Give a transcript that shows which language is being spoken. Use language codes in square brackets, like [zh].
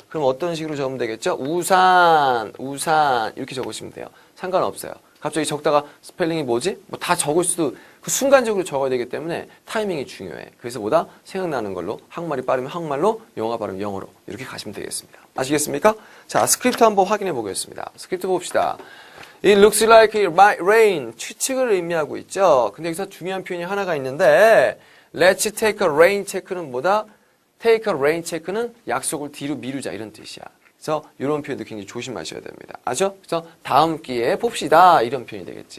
[ko] 그럼 어떤 식으로 적으면 되겠죠? 우산 이렇게 적으시면 돼요. 상관없어요. 갑자기 적다가 스펠링이 뭐지? 뭐 다 적을 수도 그 순간적으로 적어야 되기 때문에 타이밍이 중요해. 그래서 보다 생각나는 걸로 한국말이 빠르면 한국말로 영어 발음 영어로 이렇게 가시면 되겠습니다. 아시겠습니까? 자, 스크립트 한번 확인해 보겠습니다. 스크립트 봅시다. [en] It looks like it might rain. [ko] 추측을 의미하고 있죠. 근데 여기서 중요한 표현이 하나가 있는데 [en] Let's take a rain check [ko] 는 뭐다? [en] Take a rain check [ko] 는 약속을 뒤로 미루자 이런 뜻이야. 그래서 이런 표현도 굉장히 조심하셔야 됩니다. 아죠? 그래서 다음 기회에 봅시다 이런 표현이 되겠지.